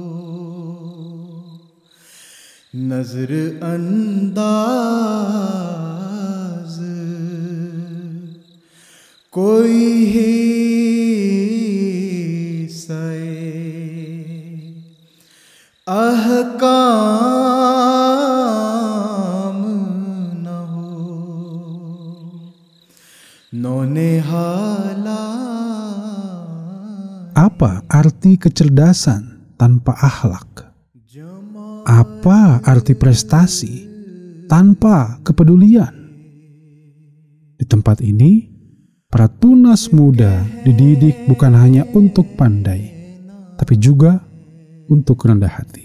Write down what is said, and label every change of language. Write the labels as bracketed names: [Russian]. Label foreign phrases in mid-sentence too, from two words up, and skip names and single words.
[Urdu] نظر انداز کوئی ہی احکام نہ ہو نونہالا. [Indonesian] Apa arti kecerdasan tanpa akhlak? Apa arti prestasi tanpa kepedulian? Di tempat ini, para tunas muda dididik bukan hanya untuk pandai, tapi juga untuk rendah hati.